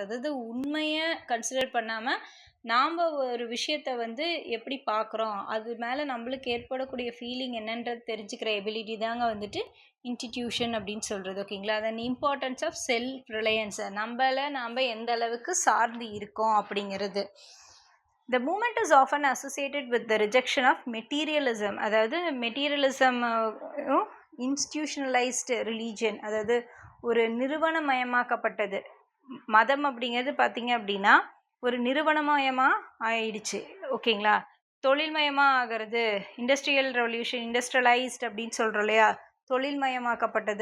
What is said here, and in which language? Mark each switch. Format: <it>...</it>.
<ta>அதாவது உண்மையை கன்சிடர் பண்ணாமல் நாம் ஒரு விஷயத்தை வந்து எப்படி பார்க்குறோம், அது மேலே நம்மளுக்கு ஏற்படக்கூடிய ஃபீலிங் என்னன்றது தெரிஞ்சுக்கிற எபிலிட்டி தாங்க வந்துட்டு இன்ஸ்டிடியூஷன் அப்படின்னு சொல்கிறது. ஓகேங்களா. அதன் இம்பார்ட்டன்ஸ் ஆஃப் செல்ஃப் ரிலையன்ஸை, நாம் எந்த அளவுக்கு சார்ந்து இருக்கோம் அப்படிங்கிறது.</ta> <en>The movement is often associated with the rejection of materialism.</en> <ta>அதாவது மெட்டீரியலிசம், இன்ஸ்டிடியூஷனலைஸ்டு ரிலீஜன், அதாவது ஒரு நிறுவனமயமாக்கப்பட்டது மதம் அப்படிங்கிறது பார்த்தீங்க அப்படின்னா ஒரு நிறுவனமயமாக ஆயிடுச்சு. ஓகேங்களா. தொழில்மயமாக ஆகிறது, இண்டஸ்ட்ரியல் ரெவல்யூஷன், இண்டஸ்ட்ரியலைஸ்ட் அப்படின்னு சொல்கிறோம் இல்லையா, தொழில்மயமாக்கப்பட்டது.</ta>